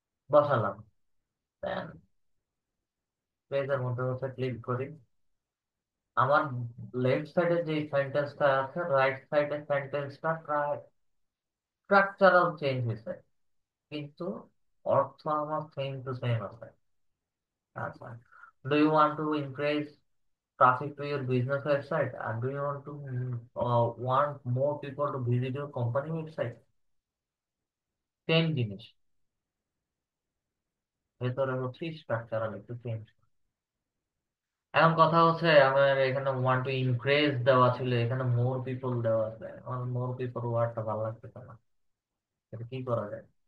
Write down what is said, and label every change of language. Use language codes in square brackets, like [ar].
[bn] বসালাম, দেন পেজের মধ্যে হচ্ছে ক্লিক করি। আমার লেফট সাইডে যে সেন্টেন্সটা আছে, রাইট সাইডে সেন্টেন্সটা প্রায় স্ট্রাকচারাল চেঞ্জ হয়েছে, কিন্তু অর্থ আমার সেম টু সেম আছে। আচ্ছা, [en] Do you want to increase traffic to your business website, and do you want more people to visit your company website? [bn] Same জিনিস, ভেতরে হচ্ছে স্ট্রাকচারাল একটু চেঞ্জ। এখন কথা হচ্ছে আমার এখানে ওয়ান টু ইনক্রিজ দেওয়া ছিল, এখানে মোর পিপল দেওয়া আছে, আমার মোর পিপল ওয়ার্ডটা ভালো লাগতেছে না। এটা কি করা যায়?